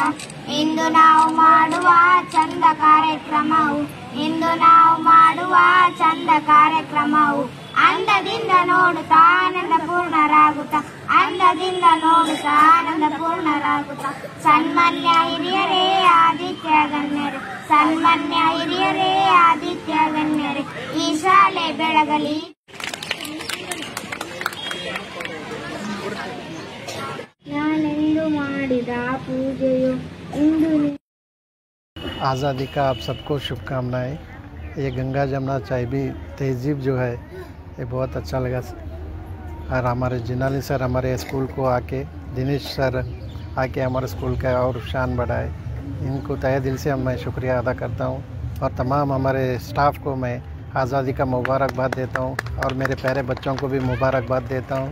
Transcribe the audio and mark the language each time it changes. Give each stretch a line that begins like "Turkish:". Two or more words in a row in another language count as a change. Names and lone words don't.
Kannada: ಇಂದು ನಾವು ಮಾಡುವ ಚಂದ ಕಾರ್ಯಕ್ರಮವು ಅಂದದಿಂದ ನೋಡುತ್ತಾ ಆನಂದ ಪೂರ್ಣರಾಗುತ್ತ ಸನ್ಮಾನ್ಯ ಹಿರಿಯರೇ ಆದಿತ್ಯ ಗಣ್ಯರೇ ಈ ಶಾಲೆ ಬೆಳಗಲಿ. ನಾನೆಂದು ಮಾಡಿದ ಪೂಜೆಯು ಇಂದು
Hindi: आज़ादी का आप सबको शुभकामनाएं। ये गंगा जमुना चाइबी तहजीब जो है ये बहुत अच्छा लगा और हमारे जिनाली सर हमारे स्कूल को आके दिनेश सर आके हमारे स्कूल का और शान बढ़ाए। इनको तहे दिल से मैं शुक्रिया अदा करता हूँ और तमाम हमारे स्टाफ को मैं आज़ादी का मुबारकबाद देता हूँ और मेरे प्यारे बच्चों को भी मुबारकबाद देता हूँ।